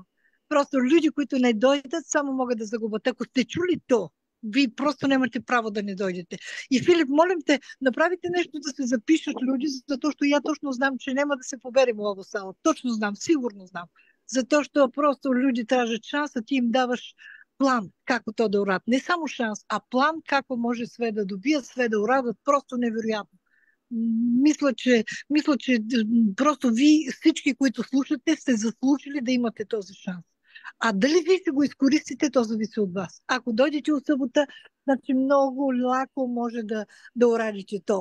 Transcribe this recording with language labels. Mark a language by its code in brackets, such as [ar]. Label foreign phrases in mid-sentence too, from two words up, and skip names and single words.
[bg] Просто люди, които не дойдат, само могат да загубят. Ако сте чули то, вие просто нямате право да не дойдете. И Филип, молим те, направите нещо да се запишат люди, защото я точно знам, че няма да се поберем в [sr] ovo сало. [bg] Точно знам, сигурно знам. Защото просто люди тражат шанс, а ти им даваш план како то да урадят. Не само шанс, а план како може све да добият, све да урадят. Просто невероятно. Мисля, че просто вие всички, които слушате, сте заслужили да имате този шанс. А дали ви ще го изкористите, то зависи от вас. Ако дойдете от събота, значи много леко може да урадите то.